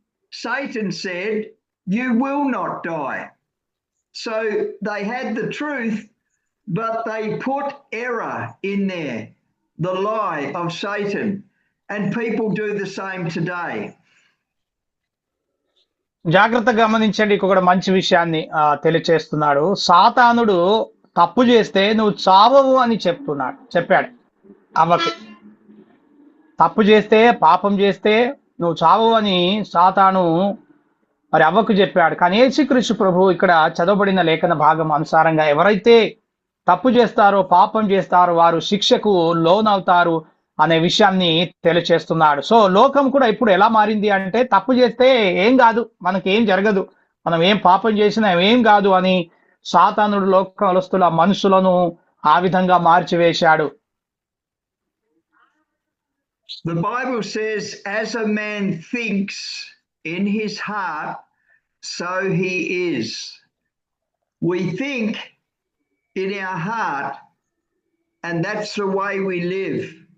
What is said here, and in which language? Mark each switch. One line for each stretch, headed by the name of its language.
English: Satan said, "You will not die." So they had the truth, but they put error in there, the lie of Satan. And people do the same today.
Telugu: జాగ్రత్తగా గమనించండి, ఇక్కడ మంచి విషయాన్ని తెలియచేస్తున్నాడు. సాతానుడు తప్పు చేస్తే నువ్వు చావవు అని చెప్పాడు అవ్వకి. తప్పు చేస్తే, పాపం చేస్తే నువ్వు చావవు అని సాతాను మరి అవ్వకు చెప్పాడు. కానీ యేసుక్రీస్తు ప్రభు ఇక్కడ చదవబడిన లేఖన భాగం అనుసారంగా ఎవరైతే తప్పు చేస్తారో, పాపం చేస్తారో వారు శిక్షకు లోనవుతారు అనే విషయాన్ని తెలియచేస్తున్నాడు. సో లోకం కూడా ఇప్పుడు ఎలా మారింది అంటే, తప్పు చేస్తే ఏం కాదు, మనకి ఏం జరగదు, మనం ఏం పాపం చేసినా ఏం కాదు అని సాతానుడు లోకస్తుల మనుషులను ఆ విధంగా మార్చివేశాడు.
English: The Bible says, as a man thinks in his heart, so he is. We think in our heart, and that's the way we live.